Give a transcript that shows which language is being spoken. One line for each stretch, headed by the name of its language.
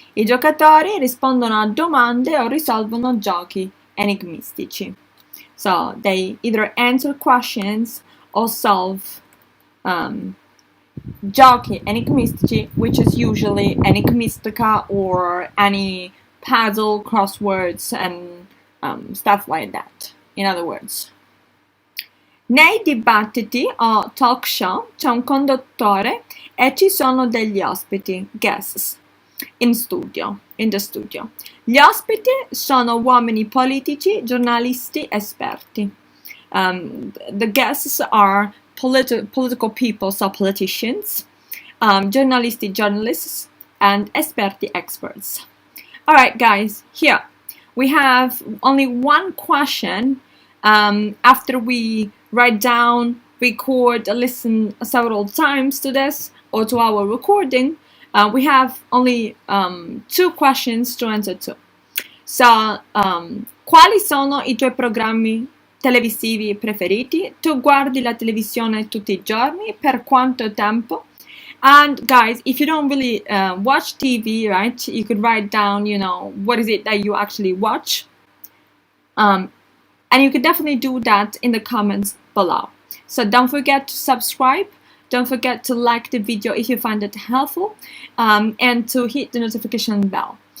Italian: I giocatori rispondono a domande o risolvono giochi enigmistici.
English: So they either answer questions or solve
Italian: giochi enigmistici,
English: which is usually enigmistica or any puzzle, crosswords, and stuff like that. In other words.
Italian: Nei dibattiti o talk show c'è un conduttore e ci sono degli ospiti,
English: guests, in the studio.
Italian: Gli ospiti sono uomini politici, giornalisti, esperti.
English: The guests are political people, so politicians, giornalisti, journalists, and esperti, experts. Alright guys, here we have only one question after we write down, record, listen several times to this or to our recording. We have only 2 questions to answer to.
Italian: So, quali sono I tuoi programmi televisivi preferiti? Tu guardi la televisione tutti I giorni? Per quanto tempo?
English: And guys, if you don't really watch TV, right, you could write down, what is it that you actually watch? And you could definitely do that in the comments below. So don't forget to subscribe. Don't forget to like the video if you find it helpful, and to hit the notification bell.